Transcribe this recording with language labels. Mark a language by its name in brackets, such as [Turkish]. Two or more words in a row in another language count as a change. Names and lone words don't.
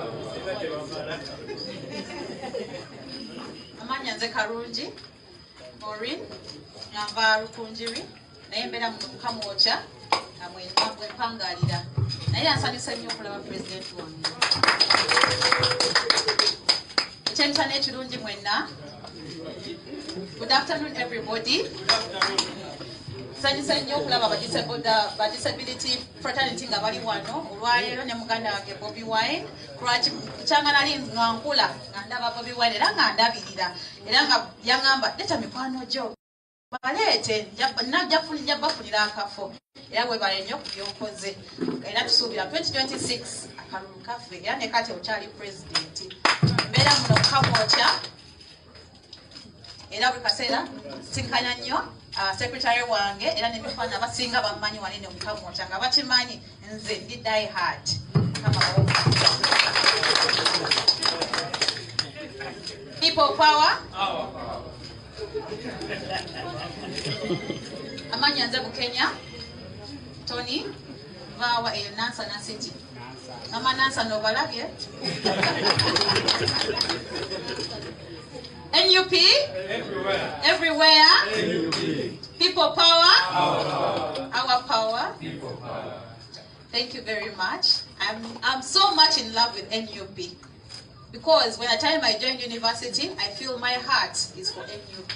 [Ganda] Amanya nze Karungi Maureen ava Rukunjiri naye mbeera mu Kamwokya mwepangalira naye ansanyusa nnyo okulaba president wange. Ekyentana ekirungi mwenna. [English] Good afternoon everybody. [Ganda] Nsanyusa nnyo okulaba ba [English] disability fraternity [Ganda] nga bali wano olwaleero ne muganda wange Bobi Wine kukyanga nali nga nkula nga ndaba Bobi Wine era nga ndabirira era nga yaŋŋamba leta mikwano gyo baleete njja bafunira akafo era webale nnyo ku byokoze era tusuubira 2026 akalulu kaffe era ne kati okyali president mbeera muno Kamwokya era buli kaseera sinkanya nnyo secretary wange era nemifaana abasinga bammanyi wanene mu Kamwokya nga bakimanyi nze ndi [English] die hard. People power. [Ganda] Amanya nze Bukenya Tony vawa eyo Nansana City. Mama Nansana obalabye? NUP? [English] Everywhere. People power? Our power. Thank you very much. I'm so much in love with NUP. Because when the time I joined university, I feel my heart is for NUP.